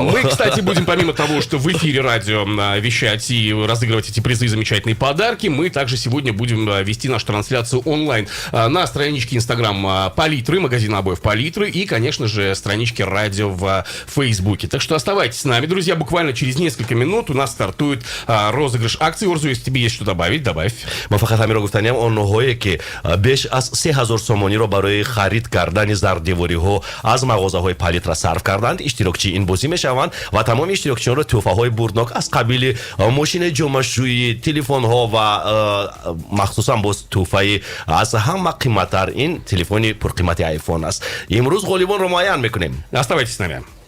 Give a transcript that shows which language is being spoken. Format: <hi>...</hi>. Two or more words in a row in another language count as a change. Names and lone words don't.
<ru>Мы, кстати, будем, помимо того, что в эфире радио вещать и разыгрывать эти призы и замечательные подарки, мы также сегодня будем вести нашу трансляцию онлайн на страничке Инстаграм Палитры, магазина обоев Палитры, и, конечно же, страничке радио в Фейсбуке. Так что оставайтесь с нами, друзья. Буквально через несколько минут у нас стартует розыгрыш акции. Орзу, если тебе есть что добавить, добавь.</ru> <tg>Ма фақат ҳамиро гуфтанем, онҳое ки беш аз 3000 сомониро барои харид кардани зардевориҳо аз мағозаҳои Палитра сарф карданд, иштирокчии ин бозӣ мешаванд ва тамоми иштирокчиёнро тӯҳфаҳои бурднок аз қабили мошини ҷомашӯӣ, телефонҳо ва махсусан боз тӯҳфаи аз ҳама қимматтар ин телефони пурқимати iPhone аст. Имрӯз ғолибонро муайян мекунем.</tg> <ru>Оставайтесь с нами.</ru>